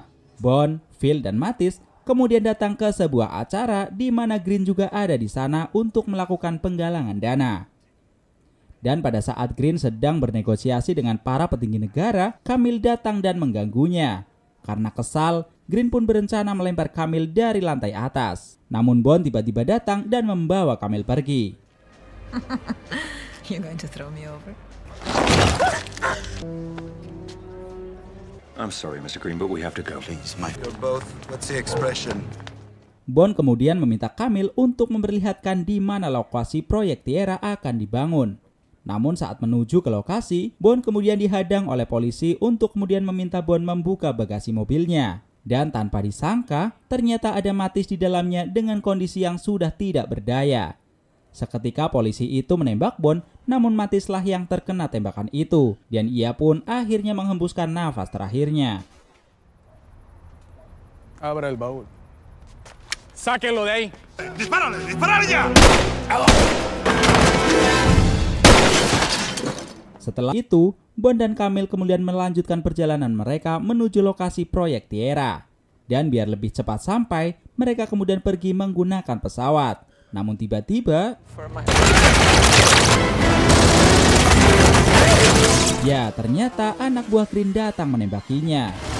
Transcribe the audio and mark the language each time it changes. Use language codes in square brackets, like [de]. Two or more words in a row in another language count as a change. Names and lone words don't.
[id] Bond, Phil, dan Mattis kemudian datang ke sebuah acara di mana Green juga ada di sana untuk melakukan penggalangan dana. Dan pada saat Green sedang bernegosiasi dengan para petinggi negara, Camille datang dan mengganggunya. Karena kesal, Green pun berencana melempar Camille dari lantai atas. Namun Bond tiba-tiba datang dan membawa Camille pergi. [en] You're going to throw me over? I'm sorry, Mr. Green, but we have to go. Please, Mike. You're both. What's the expression? [id] Bond kemudian meminta Camille untuk memperlihatkan di mana lokasi proyek Tierra akan dibangun. Namun saat menuju ke lokasi, Bond kemudian dihadang oleh polisi untuk kemudian meminta Bond membuka bagasi mobilnya. Dan tanpa disangka, ternyata ada Mattis di dalamnya dengan kondisi yang sudah tidak berdaya. Seketika polisi itu menembak Bond, namun Mattislah yang terkena tembakan itu, dan ia pun akhirnya menghembuskan nafas terakhirnya. [es] Abra el baúl. Sáquenlo de ahí. ¡Dispárale! ¡Dispárale ya! [id] Setelah itu, Bond dan Camille kemudian melanjutkan perjalanan mereka menuju lokasi proyek Tierra. Dan biar lebih cepat sampai, mereka kemudian pergi menggunakan pesawat. Namun tiba-tiba, ya ternyata anak buah Green datang menembakinya.